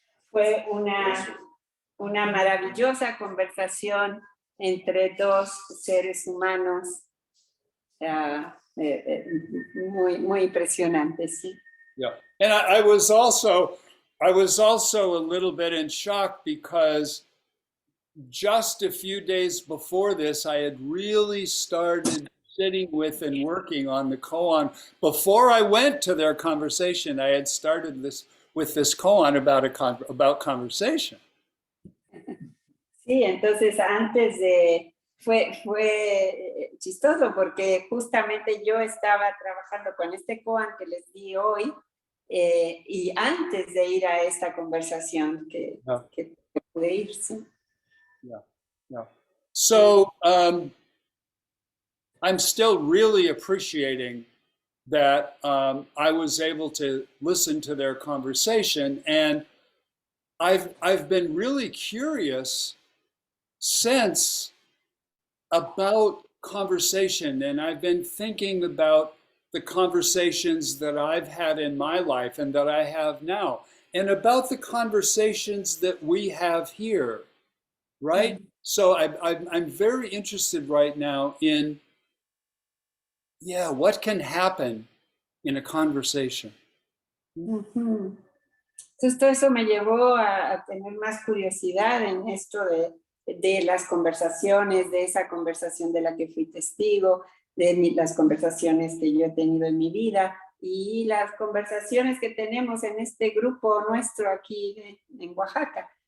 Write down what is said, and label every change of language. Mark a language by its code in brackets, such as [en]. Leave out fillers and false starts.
[es] Fue una maravillosa conversación entre dos seres humanos muy impresionantes, sí. [en] Yeah, and I was also a little bit in shock because just a few days before this, I had really started sitting with and working on the koan. Before I went to their conversation, I had started this koan about conversation. [es] Sí, entonces fue chistoso porque justamente yo estaba trabajando con este koan que les di hoy y antes de ir a esta conversación que pude ir, sí. [en] Yeah. So I'm still really appreciating that I was able to listen to their conversation, and I've been really curious since about conversation, and I've been thinking about the conversations that I've had in my life and that I have now, and about the conversations that we have here, right? So I'm very interested right now in, what can happen in a conversation. Ujú. [es] Entonces todo eso me llevó a tener más curiosidad en esto de las conversaciones, de esa conversación de la que fui testigo, de las conversaciones que yo he tenido en mi vida y las conversaciones que tenemos en este grupo nuestro aquí en Oaxaca.